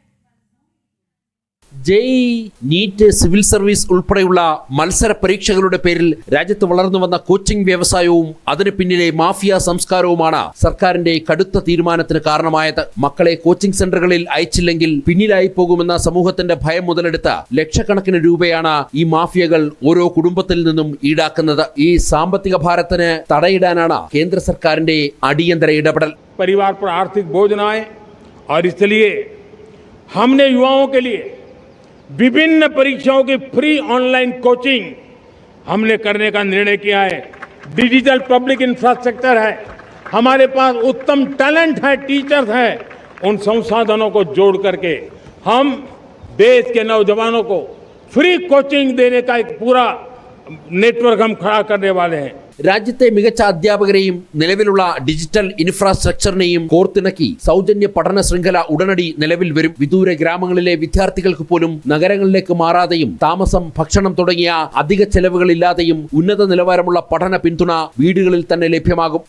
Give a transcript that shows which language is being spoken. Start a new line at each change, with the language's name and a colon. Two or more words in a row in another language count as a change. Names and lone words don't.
Malayalam: ജെഇഇ, നീറ്റ്, സിവിൽ സർവീസ് ഉൾപ്പെടെയുള്ള മത്സര പരീക്ഷകളുടെ പേരിൽ രാജ്യത്ത് വളർന്നു വന്ന കോച്ചിംഗ് വ്യവസായവും അതിന് പിന്നിലെ മാഫിയ സംസ്കാരവുമാണ് സർക്കാരിന്റെ കടുത്ത തീരുമാനത്തിന് കാരണമായത്. മക്കളെ കോച്ചിംഗ് സെന്ററുകളിൽ അയച്ചില്ലെങ്കിൽ പിന്നിലായി പോകുമെന്ന സമൂഹത്തിന്റെ ഭയം മുതലെടുത്ത് ലക്ഷക്കണക്കിന് രൂപയാണ് ഈ മാഫിയകൾ ഓരോ കുടുംബത്തിൽ നിന്നും ഈടാക്കുന്നത്. ഈ സാമ്പത്തിക ഭാരത്തിന് തടയിടാനാണ് കേന്ദ്ര സർക്കാരിന്റെ അടിയന്തര ഇടപെടൽ.
Hindi: परिवार पर आर्थिक बोझ न आए और इसलिए हमने युवाओं के लिए विभिन्न परीक्षाओं की
English: free online coaching
Hindi: हमने करने का निर्णय किया है.
English: digital public infrastructure
Hindi: है, हमारे पास उत्तम टैलेंट है, टीचर्स हैं. उन संसाधनों को जोड़ करके हम देश के नौजवानों को
English: free coaching
Hindi: देने का एक पूरा नेटवर्क हम खड़ा करने वाले हैं.
Malayalam: രാജ്യത്തെ മികച്ച അധ്യാപകരെയും നിലവിലുള്ള
English: digital infrastructure
Malayalam: കോർത്തിണക്കി സൗജന്യ പഠന ശൃംഖല ഉടനടി നിലവിൽ വരും. വിദൂര ഗ്രാമങ്ങളിലെ വിദ്യാർത്ഥികൾക്ക് പോലും നഗരങ്ങളിലേക്ക് മാറാതെയും താമസം, ഭക്ഷണം തുടങ്ങിയ അധിക ചെലവുകളില്ലാതെയും ഉന്നത നിലവാരമുള്ള പഠന പിന്തുണ വീടുകളിൽ തന്നെ ലഭ്യമാകും.